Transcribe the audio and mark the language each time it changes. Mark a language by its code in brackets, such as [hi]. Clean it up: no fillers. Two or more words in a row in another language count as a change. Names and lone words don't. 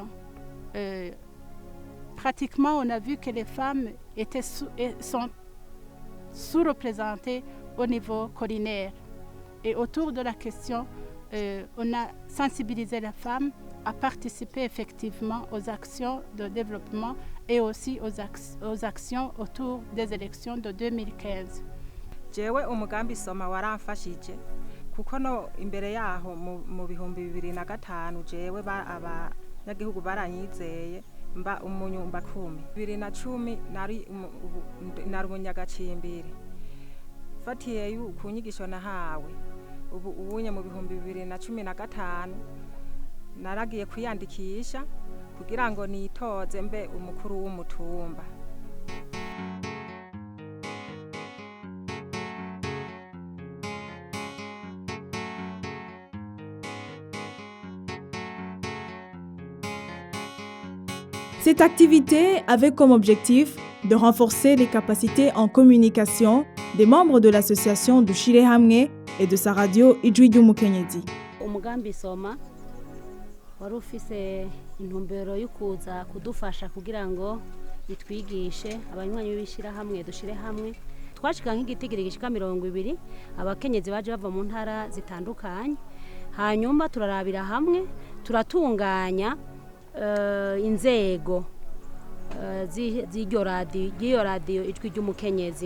[fr] Pratiquement, on a vu que les femmes sont sous-représentées au niveau collinaire. Et autour de la question, on a sensibilisé les femmes à participer effectivement aux actions de développement et aussi aux actions autour des élections de 2015. [rn] Jewe umugambi soma waramfashije kuko no imbere yaho mu bihumbi 2005 jewe abanyagihugu baranyizeye mba umunyumba 10 2010 nari umunyagacimbiri fatiye ku nyigisho nahawe ubu ubunye mu bihumbi 2015 naragiye kwiyandikisha kugira ngo nitoze mbe umukuru w'umutumba. [fr] Cette activité avait comme objectif de renforcer les capacités en communication des membres de l'association de Shirahamwe et de sa radio Ijwi ry'Umukenyezi. [rn] Umugambi soma wari ufise intumbero yo kuza kudufasha kugira ngo itwigishe abanywanyi b'ishirahamwe dushire hamwe. Twashika nk'igitigiri gishika 20 abakenyezi baje bava mu ntara zitandukanye, hanyuma turarabira hamwe turatunganya inzego z'iryo radio Ijwi ry'Umukenyezi.